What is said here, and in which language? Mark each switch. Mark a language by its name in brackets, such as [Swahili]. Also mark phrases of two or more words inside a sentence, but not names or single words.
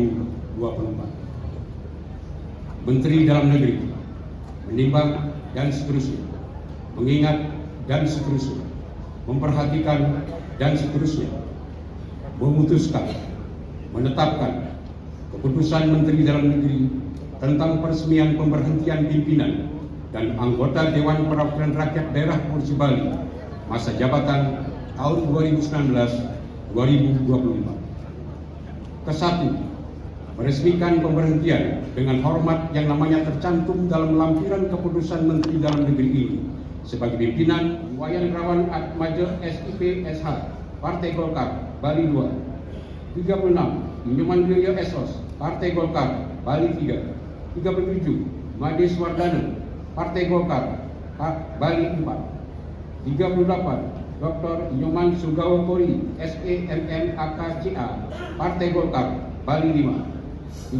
[Indonesian] Menteri Dalam Negeri menimbang dan seterusnya, mengingat dan seterusnya, memperhatikan dan seterusnya, memutuskan, menetapkan keputusan Menteri Dalam Negeri tentang peresmian pemberhentian pimpinan dan anggota Dewan Perwakilan Rakyat Daerah Provinsi Bali masa jabatan tahun 2019-2024. Kesatu, meresmikan pemberhentian dengan hormat yang namanya tercantum dalam lampiran keputusan Menteri Dalam Negeri ini sebagai pimpinan Wayan Rawan Atmaja SIP SH Partai Golkar Bali 2. 36 Inyoman Wiryo Esos Partai Golkar Bali 3. 37 Mades Wardana Partai Golkar Bali 4. 38 Dr. Inyoman Sugawa Kori SEMM AKCA Partai Golkar Bali 5.